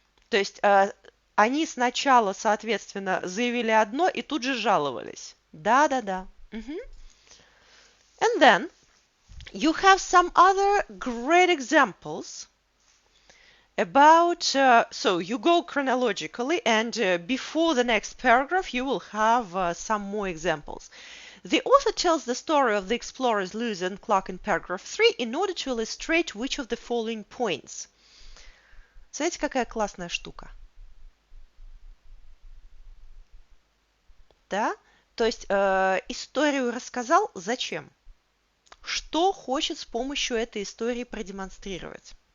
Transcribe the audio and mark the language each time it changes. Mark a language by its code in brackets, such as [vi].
[ru] То есть они сначала, соответственно, заявили одно и тут же жаловались. Да. [en] And then you have some other great examples about, so you go chronologically, and before the next paragraph, you will have some more examples. The author tells the story of the explorers Lewis and Clark in paragraph 3 in order to illustrate which of the following points. [ru] Смотрите, какая классная штука. Да? То есть историю рассказал зачем? Что хочет с помощью этой истории продемонстрировать?